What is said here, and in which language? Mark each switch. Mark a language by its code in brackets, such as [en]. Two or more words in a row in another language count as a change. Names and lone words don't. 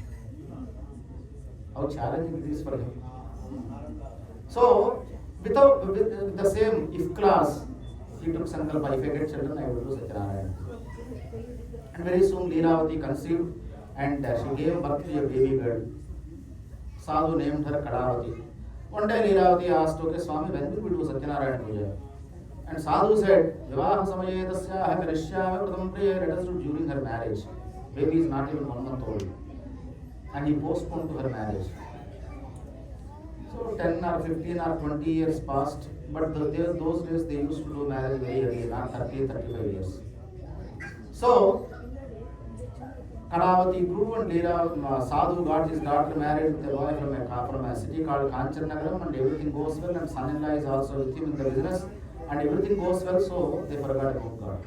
[en] How challenging it is for him. So, with the same if class, he took sankalpa, if I get children, I will do Satyanarayana. And very soon Leelavati conceived and she gave birth to a baby girl. Sadhu named her Kadavati. One day Leelavati asked, okay Swami, when will we do Satyanarayana Puja? And Sadhu said, [sa] Vivaha samaye tasyaha karishyami pratham priya, [en] let us do during her marriage. Baby is not even 1 month old. And he postponed to her marriage. So 10 or 15 or 20 years passed, but those days they used to do marriage very early, not 30-35 years. So Kadavati grew and Sadhu got his daughter married with a boy from a city called Kanchanagaram, and everything goes well, and son-in-law is also with him in the business, and everything goes well, so they forgot about God.